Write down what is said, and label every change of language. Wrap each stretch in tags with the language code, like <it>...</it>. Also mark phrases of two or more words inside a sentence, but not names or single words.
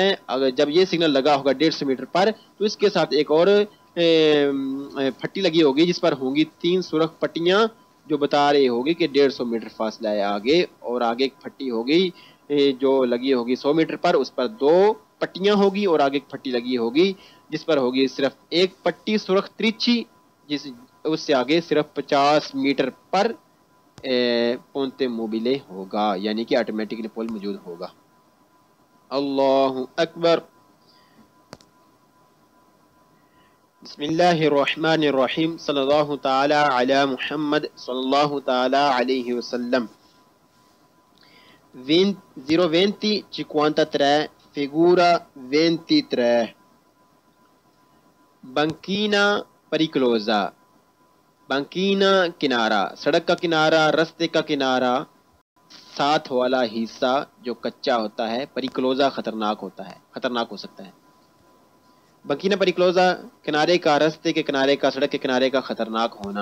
<ur>اگر جب یہ سگنل لگا ہوگا 150 میٹر پر تو اس کے ساتھ ایک اور پھٹی لگی ہوگی جس پر ہوں گی 3 سرخ پٹیاں جو بتا رہی ہوگی کہ 150 میٹر فاصلہ ہے آگے، اور آگے ایک پھٹی ہوگی جو لگی ہوگی 100 میٹر پر اس پر 2 پٹیاں ہوگی اور آگے ایک پھٹی لگی ہوگی جس پر ہوگی صرف ایک پٹی سرخ ترچھی جس اس سے آگے صرف 50 میٹر پر</ur> <it>ponte mobile</it> <ur>ہوگا، یعنی کہ آٹومیٹکلی پول موجود ہوگا۔</ur> <ar>اللہ اکبر۔ بسم اللہ الرحمن الرحیم، صلی اللہ تعالی علی محمد صلی اللہ تعالی علیہ وسلم۔</ar> <it>02053 figura 23. Banchina pericolosa.</it> <ur>بنکینا کنارہ، سڑک کا کنارہ، رستے کا کنارہ، ساتھ والا حصہ جو کچا ہوتا ہے، پریکلوزا خطرناک ہوتا ہے، خطرناک ہو سکتا ہے۔</ur> <it>banchina pericolosa</it> <ur>کنارے کا، رستے کے کنارے کا، سڑک کے کنارے کا خطرناک ہونا۔</ur>